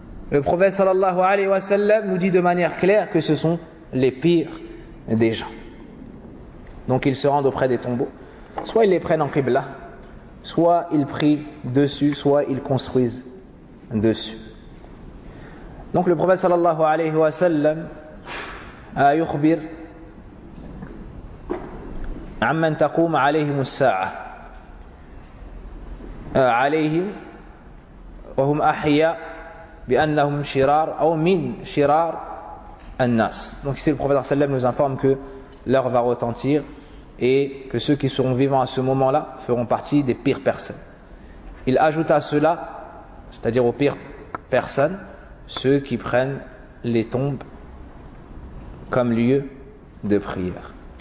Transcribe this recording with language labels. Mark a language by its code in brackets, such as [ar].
[fr] Le prophète sallallahu alayhi wa sallam nous dit de manière claire que ce sont les pires des gens. Donc ils se rendent auprès des tombeaux. Soit ils les prennent en qibla, soit ils prient dessus, soit ils construisent dessus. Donc le prophète sallallahu alayhi wa sallam a [ar] yukhbir عمن تقوم عليهم الساعة عليهم وهم أحياء بأنهم شرار أو من شرار الناس. [fr] Donc ici le prophète sallam nous informe que l'heure va retentir et que ceux qui seront vivants à ce moment-là feront partie des pires personnes. Il ajoute à cela, c'est-à-dire aux pires personnes, ceux qui prennent les tombes comme lieu de prière.